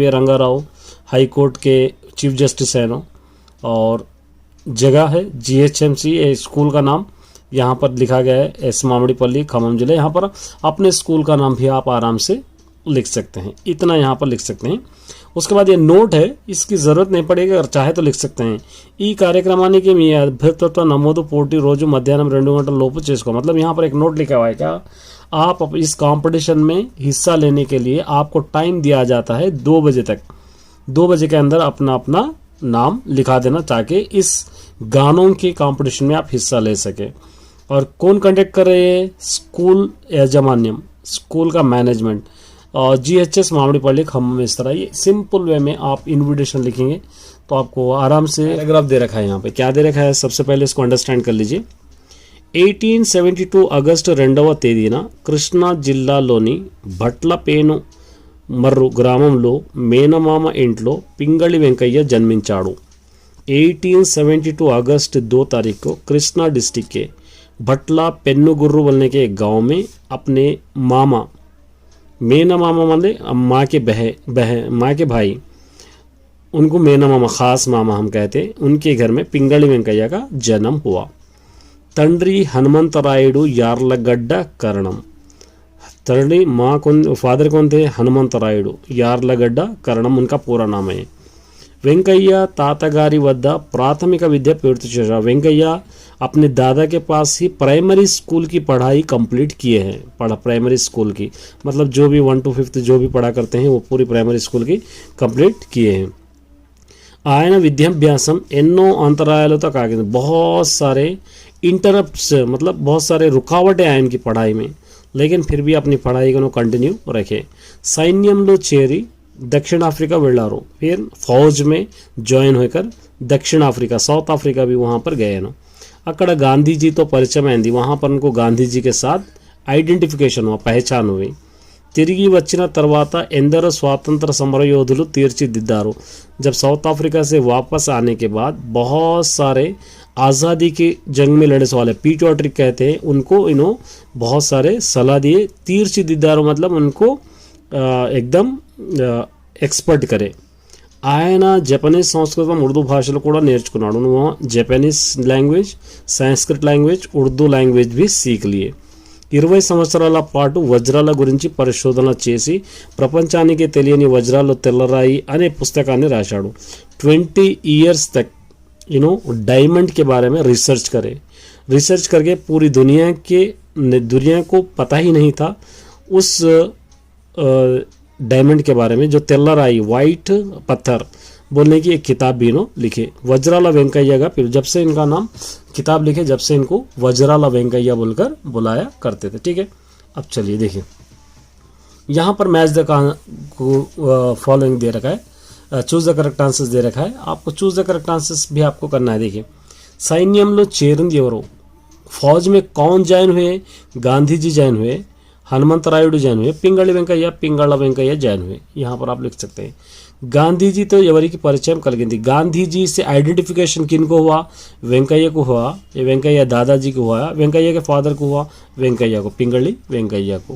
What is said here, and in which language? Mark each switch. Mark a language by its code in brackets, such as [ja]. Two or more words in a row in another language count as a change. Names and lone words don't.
[hi] रंगाराव [en] high court [hi] के [en] chief justice [hi] हैं, और जगह है GHMC स्कूल का नाम यहाँ पर लिखा गया है, एस मामिडीपल्ली खम्मम जिले। यहाँ पर अपने स्कूल का नाम भी आप आराम से लिख सकते हैं, इतना यहाँ पर लिख सकते हैं। उसके बाद ये नोट है, इसकी ज़रूरत नहीं पड़ेगी, अगर चाहे तो लिख सकते हैं। [te] ఈ కార్యక్రమానికి మీ అభ్యర్థిత్వ నమోదు పోటీ రోజు మధ్యాహ్నం 2 గంటల లోపు చేసుకో। [hi] मतलब यहाँ पर एक नोट लिखा हुआ है क्या, आप इस कंपटीशन में हिस्सा लेने के लिए आपको टाइम दिया जाता है 2 बजे तक। 2 बजे के अंदर अपना अपना नाम लिखा देना, ताकि इस गानों के कंपटीशन में आप हिस्सा ले सके। और कौन कंडक्ट कर रहे हैं, स्कूल याजमान्यम, स्कूल का मैनेजमेंट, और GHS मामिडीपल्ली खम्मम। इस तरह ये [en] simple way [hi] में आप इनविटेशन लिखेंगे तो आपको आराम से पैराग्राफ दे रखा है। यहाँ पे क्या दे रखा है, सबसे पहले इसको अंडरस्टैंड कर लीजिए। [te] 1872 ఆగస్టు 2వ తేదీన కృష్ణా జిల్లాలోని భట్లపేను మర్రు గ్రామంలో మేనమామ ఇంట్లో పింగళి వెంకయ్య జన్మించాడు। [hi] 1872 अगस्त 2 तारीख को कृष्णा डिस्ट्रिक्ट के भटला पेन्नुगुर्रू बोलने के एक गांव में अपने मामा, मेना मामा माने माँ के माँ के भाई, उनको मेना मामा, खास मामा हम कहते हैं, उनके घर में पिंगళి వెంకయ్య का जन्म हुआ। तंड्री हनुमंतरायुडु यार्लगड्ड करणम, तंड्री माँ कौन, फादर कौन थे, हनुमंतरायुडु, यार्लगड्ड करणम उनका पूरा नाम है। [te] వెంకయ్య తాతగారి వద్ద ప్రాథమిక విద్య పూర్తి చేశారు। [hi] వెంకయ్య अपने दादा के पास ही [en] primary school [hi] की पढ़ाई कंप्लीट किए हैं। [en] primary school [hi] की मतलब जो भी 1 to 5 जो भी पढ़ा करते हैं वो पूरी [en] primary school [hi] की कंप्लीट किए हैं। [te] ఆయన విద్యాభ్యాసం ఎన్నో అంతరాయాలతో కాగింది, [hi] बहुत सारे इंटरप्ट्स मतलब बहुत सारे रुकावटें आए इनकी पढ़ाई में, लेकिन फिर भी अपनी पढ़ाई को कंटिन्यू रखे। [te] సైన్యంలో చేరి दक्षिण अफ्रीका వెళ్ళారు, [hi] फिर फौज में ज्वाइन होकर दक्षिण अफ्रीका, साउथ अफ्रीका भी वहाँ पर गए ना। [te] अక్కడ గాంధీజీతో పరిచయం అయింది, [hi] वहाँ पर उनको गांधी जी के साथ ఐడెంటిఫికేషన్ हुआ, पहचान हुई। [te] తిరిగి వచ్చిన తర్వాత ఎందరో స్వాతంత్ర సమరయోధులు తీర్చిదిద్దారు। [hi] जब साउथ अफ्रीका से वापस आने के बाद बहुत सारे आज़ादी की जंग में लड़े वाले पीट्रियोटिक कहते हैं, उनको इन्हों बहुत सारे सलाह दिए। తీర్చిదిద్దారు मतलब उनको एकदम ఎక్స్పర్ట్ करे। [te] ఆయన జపనీస్ సంస్కృతం ఉర్దూ భాషలు కూడా నేర్చుకున్నాడు। [hi] वो [en] Japanese language, Sanskrit language, Urdu language [hi] भी सीख लिए। [te] 20 సంవత్సరాల పాటు వజ్రాల గురించి పరిశోధన చేసి ప్రపంచానికి తెలియని వజ్రాలు తెల్లరాయి అనే పుస్తకాన్ని రాశాడు. [hi] 20 इयर्स तक डायमंड के बारे में रिसर्च करके पूरी दुनिया को पता ही नहीं था उस डायमंड के बारे में, जो तेल्लराई वाइट पत्थर बोलने की एक किताब भी लिखे. वज्राला वेंकैया का, फिर जब से इनका नाम किताब लिखे जब से इनको वज्राला वेंकैया बोलकर बुलाया करते थे. ठीक है, अब चलिए देखिए यहाँ पर [en] match the following [hi] दे रखा है, [en] choose the correct answers [hi] दे रखा है. आपको [en] choose the correct answers [hi] भी आपको करना है. [te] देखिए సైన్యంలో చేరింది ఎవరు? [hi] फौज में कौन ज्वाइन हुए? गांधी जी ज्वाइन हुए, हनुमंतरायुडु ज्वाइन हुए, पिंगళ వెంకయ్య ज्वाइन हुए. यहाँ पर आप लिख सकते हैं गांधी जी तो [te] ఎవరికి పరిచయం కలిగింది. [hi] गांधी जी से आइडेंटिफिकेशन किनको हुआ? వెంకయ్య को हुआ, ये వెంకయ్య दादाजी को हुआ, వెంకయ్య के फादर को हुआ, వెంకయ్య को, पिंगళి వెంకయ్య को.